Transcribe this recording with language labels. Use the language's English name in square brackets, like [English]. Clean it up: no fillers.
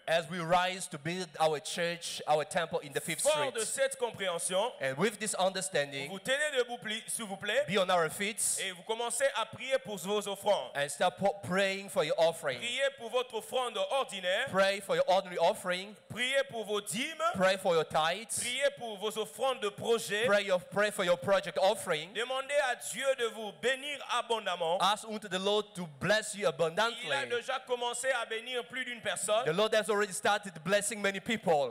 [English] As we rise to build our church, our temple in the 5th [French] Fort de [English] Street. [French] cette compréhension, [English] And with this understanding, [French] vous tenez debout, s'il vous plaît, [English] be on our feet [French] et vous commencez à prier pour vos offrandes. [English] and start praying for your offering. [French] Priez pour votre offrande ordinaire, [English] Pray for your ordinary offering. [French] priez pour vos dîmes, [English] Pray for your tithes. [French] priez pour vos offrandes de projet. [English] Pray for your project offering. [French] Demandez à Dieu de vous bénir abondamment. [English] Ask unto the Lord to bless you abundantly. [French] Il a déjà commencé à bénir plus d'une personne. [English] The Lord has already started blessing many people.